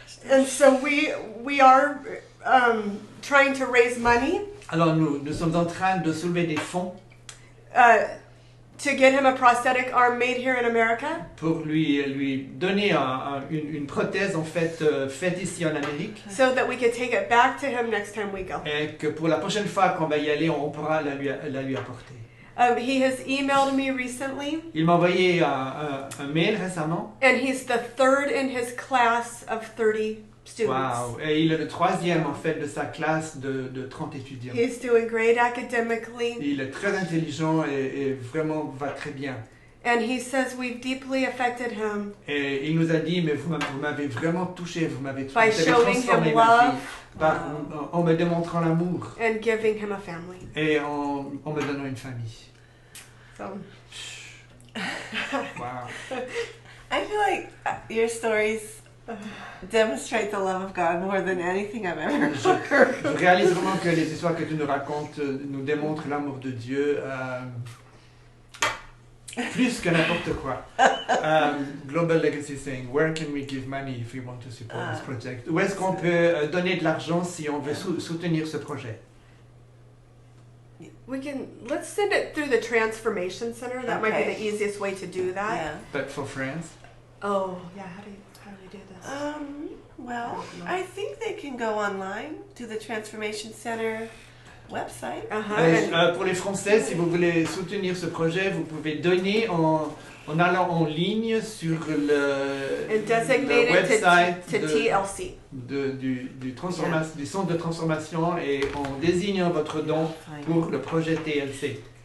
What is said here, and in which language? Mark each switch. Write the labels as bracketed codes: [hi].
[en] And so we are trying to raise money [fr] Alors nous sommes en train de soulever des fonds [en] to get him a prosthetic arm made here in America. [fr] pour lui donner une prothèse en fait faite ici en Amérique, [en] So that we could take it back to him next time we go. [fr] et que pour la prochaine fois qu'on va y aller, on pourra la lui apporter. [en] He has emailed me recently, [fr] Il m'a envoyé un mail récemment. [en] and he's the third in his class of 30 students. Wow. [fr] Et il est le troisième en fait de sa classe de 30 étudiants. [en] He's doing great academically, [fr] Il est très intelligent et vraiment va très bien. [en] and he says we've deeply affected him [fr] Et il nous a dit, mais vous m'avez vraiment touché, vous m'avez [en] by showing [fr] transformé [en] him [fr] ma [en] love [fr] vie en me démontrant l'amour [en] and giving him a family. [fr] et en me donnant une famille. [en] So, Wow. I feel like your stories demonstrate the love of God more than anything I've ever heard. [fr] Je réalise vraiment que les histoires que tu nous racontes nous démontrent l'amour de Dieu plus que n'importe quoi. [en] Global Legacy saying, where can we give money if we want to support this project? [fr] Où est-ce qu'on peut donner de l'argent si on veut soutenir ce projet? [en] let's send it through the Transformation Center. That might be Okay. the easiest way to do that. Yeah. But for France? Oh, yeah, how do we do this? Well, I think they can go online to the Transformation Center website. [fr] Pour les Français, si vous voulez soutenir ce projet, vous pouvez donner en allant en ligne sur [en] And designate [fr] le website [en] it to TLC. [fr] du centre de transformation et en désignant votre don pour le projet TLC.